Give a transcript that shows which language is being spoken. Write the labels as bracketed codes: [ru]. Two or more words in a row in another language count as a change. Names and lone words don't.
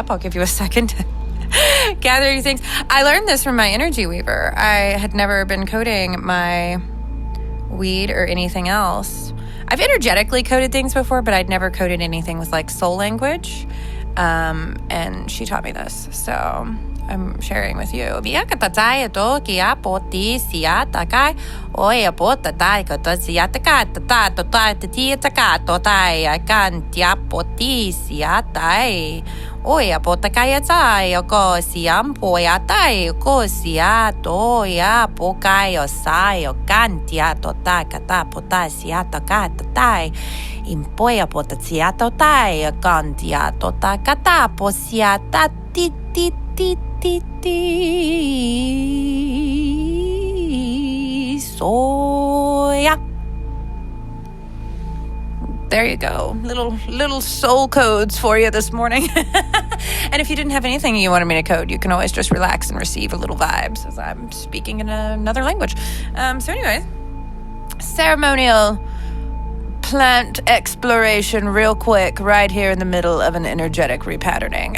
[en] I'll give you a second to gather your things. I learned this from my energy weaver. I had never been coding my weed or anything else. I've energetically coded things before, but I'd never coded anything with like soul language. And she taught me this. So I'm sharing with you. Viakatatai to kia poti siatakai. Oya potatai kata siatakai tata tota tiataka totai akan tia poti siatai. Oya potakaya tai ko siam poyatai ko siato ya pokayo sayo kantia tota kata pota siataka tatai. Impoya potatiato tai kantia tota kata posiata ti ti ti ti ti soya. There you go. Little soul codes for you this morning. And if you didn't have anything you wanted me to code, you can always just relax and receive a little vibes as I'm speaking in another language. So anyways, ceremonial plant exploration real quick right here in the middle of an energetic repatterning.